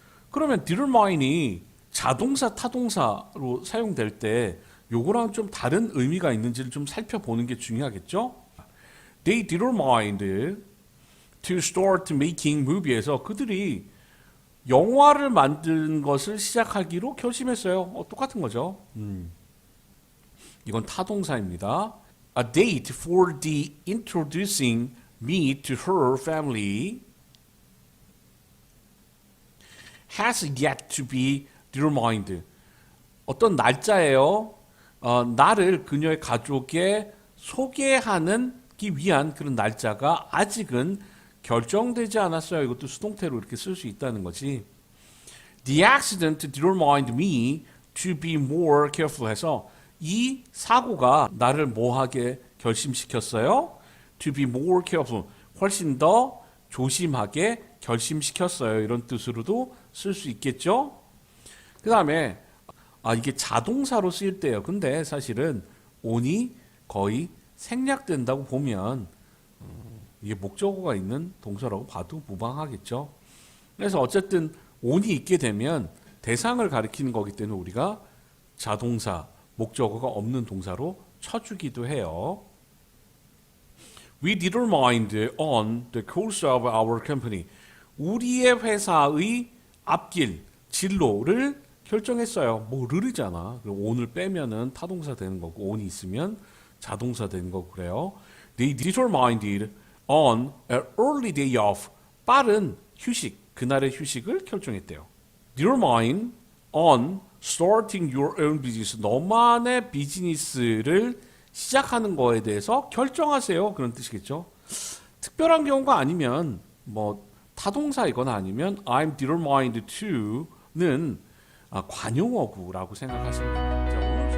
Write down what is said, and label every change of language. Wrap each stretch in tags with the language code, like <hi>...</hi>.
<ko>그러면 determine이 자동사, 타동사로 사용될 때 요거랑 좀 다른 의미가 있는지를 좀 살펴보는 게 중요하겠죠?</ko> <en>They determined to start making movie</en> <ko>에서 그들이 영화를 만드는 것을 시작하기로 결심했어요. 똑같은 거죠. 이건 타동사입니다.</ko> <en>A date for the introducing me to her family has yet to be determined.</en> <ko>어떤 날짜예요. 나를 그녀의 가족에 소개하기 위한 그런 날짜가 아직은 결정되지 않았어요. 이것도 수동태로 이렇게 쓸 수 있다는 거지.</ko> <en>The accident determined me to be more careful</en> <ko>해서 이 사고가 나를 뭐하게 결심시켰어요?</ko> <en>To be more careful.</en> <ko>훨씬 더 조심하게 결심시켰어요. 이런 뜻으로도 쓸 수 있겠죠? 그 다음에 이게 자동사로 쓰일 때예요. 근데 사실은 on이 거의 생략된다고 보면 이게 목적어가 있는 동사라고 봐도 무방하겠죠. 그래서 어쨌든 on이 있게 되면 대상을 가리키는 거기 때문에 우리가 자동사, 목적어가 없는 동사로 쳐주기도 해요.</ko> <en>We determined on the course of our company.</en> <ko>우리의 회사의 앞길, 진로를 결정했어요. 르르잖아. on을 빼면은 타동사 되는 거고, on이 있으면 자동사 되는 거고 그래요.</ko> <en>They determined on an early day off.</en> <ko>빠른 휴식, 그날의 휴식을 결정했대요.</ko> <en>Determine on starting your own business.</en> <ko>너만의 비즈니스를 시작하는 거에 대해서 결정하세요. 그런 뜻이겠죠. 특별한 경우가 아니면 타동사이거나 아니면 I'm determined to는 관용어구라고 생각하시면 됩니다.</ko>